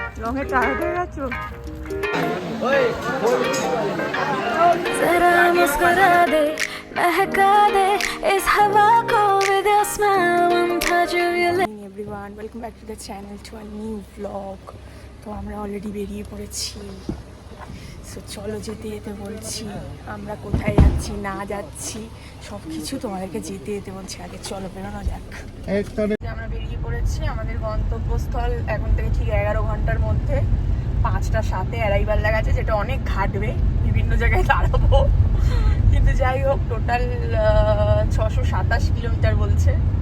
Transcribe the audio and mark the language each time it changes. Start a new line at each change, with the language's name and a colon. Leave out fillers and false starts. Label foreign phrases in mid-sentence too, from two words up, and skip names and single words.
Bangla: রঙে টায়ার্ড হয়ে গেছো?
Hindi: जरा मुस्कुरा दे महका दे इस हवा को
English: with your smile one touch of your lips. Everyone, welcome back to the channel to a new vlog.
Bangla: তো আমরা অলরেডি বেরিয়ে পড়েছি। সো চলো যেতে যেতে বলছি আমরা কোথায় যাচ্ছি না যাচ্ছি সব কিছু তোমাদেরকে যেতে যেতে বলছি। আগে চলো বেরোনো যাক। আমরা বেরিয়ে পড়েছি। আমাদের গন্তব্যস্থল এখন থেকে ঠিক 11 ঘন্টার মধ্যে 5টা 7-এ অ্যারাইভাল লাগাচ্ছে, যেটা অনেক ঘাটবে, বিভিন্ন জায়গায় দাঁড়াবো, কিন্তু যাই হোক টোটাল 627 কিলোমিটার বলছে।